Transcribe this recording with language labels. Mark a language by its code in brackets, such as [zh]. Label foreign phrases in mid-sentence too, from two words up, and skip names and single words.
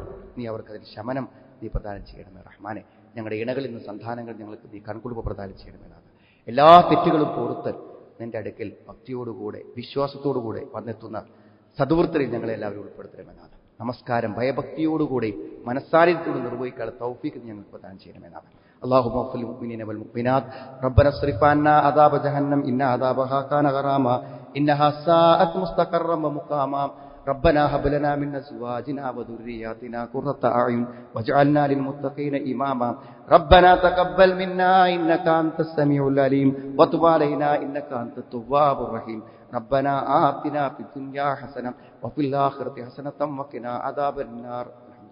[ml] നീ അവർക്കതിന് ശമനം നീ പ്രദാനം ചെയ്യണമേ റഹ്മാനെ. ഞങ്ങളുടെ ഇണകളിൽ നിന്ന് സന്താനങ്ങൾ ഞങ്ങൾക്ക് നീ കൺകുളിപ്പ് പ്രദാനം ചെയ്യണമെന്നാണ്. എല്ലാ തെറ്റുകളും പൊറുത്തൽ നിന്റെ അടുക്കൽ ഭക്തിയോടുകൂടെ വിശ്വാസത്തോടുകൂടെ വന്നെത്തുന്ന സദ്വൃത്തരിൽ ഞങ്ങളെ എല്ലാവരും ഉൾപ്പെടുത്തണമെന്നാണ്. നമസ്കാരം ഭയഭക്തിയോടുകൂടി മനസ്സാന്നിധ്യത്തോട് നിർവഹിക്കാനുള്ള തൗഫീഖ് ഞങ്ങൾക്ക് പ്രദാനം ചെയ്യണമെന്നാണ്. [ar] اللهم اغفر للمؤمنين والمؤمنات ربنا اصرف عنا عذاب جهنم إن عذابها كان غراما إنها ساءت مستقرا ومقاما ربنا هب لنا من أزواجنا وذرياتنا قرة أعين واجعلنا للمتقين إماما ربنا تقبل منا إنك أنت السميع العليم وتب علينا إنك أنت التواب الرحيم ربنا آتنا في الدنيا حسنة وفي الآخرة حسنة وقنا عذاب النار